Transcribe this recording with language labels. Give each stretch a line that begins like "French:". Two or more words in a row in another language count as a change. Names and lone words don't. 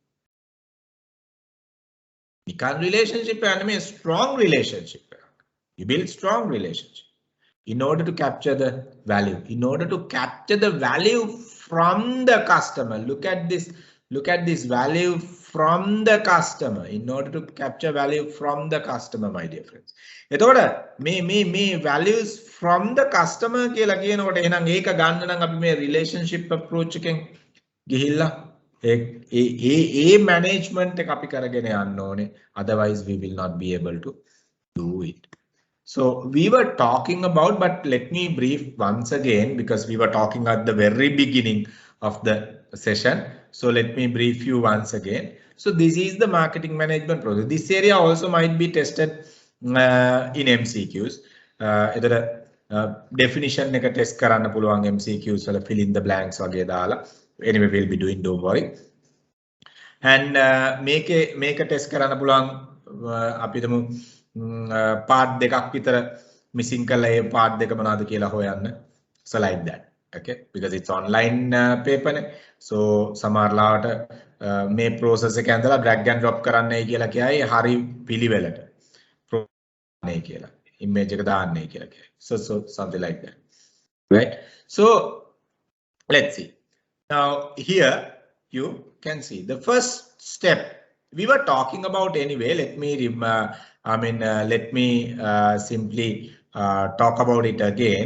English: You can't relationship and a strong relationship. You build strong relationship in order to capture the value. In order to capture the value from the customer. Look at this. Look at this value from the customer. In order to capture value from the customer, my dear friends.
Sinhala: එතකොට මේ
English: values from the customer
Sinhala: කියලා කියනකොට එහෙනම් ඒක ගන්න නම් අපි මේ
English: relationship approach
Sinhala: එකෙන් ගිහිල්ලා ඒ management එක අපි කරගෙන යන්න ඕනේ.
English: Otherwise we will not be able to do it. So we were talking about, but let me brief once again because we were talking at the very beginning of the session. So let me brief you once again. So this is the marketing management process. This area also might be tested in MCQs. Definition එක test
Sinhala: කරන්න පුළුවන්
English: MCQs වල fill in the blanks
Sinhala: වගේ දාලා.
English: Anyway we'll be doing, don't worry.
Sinhala: And මේක test කරන්න පුළුවන් අපි හිතමු part දෙකක් විතර missing කරලා ඒ part දෙක මොනවද කියලා හොයන්න.
English: So like that. Okay, because it's online paper.
Sinhala: So සමහරලාට මේ process එක ඇඳලා
English: drag and drop
Sinhala: කරන්නයි කියලා කියයි හරි පිළිවෙලට. නේ කියලා. Image එක දාන්නයි කියලා කියයි.
English: So something like that. Right? So let's see. Now here you can see the first step we were talking about anyway. Let me simply talk about it again.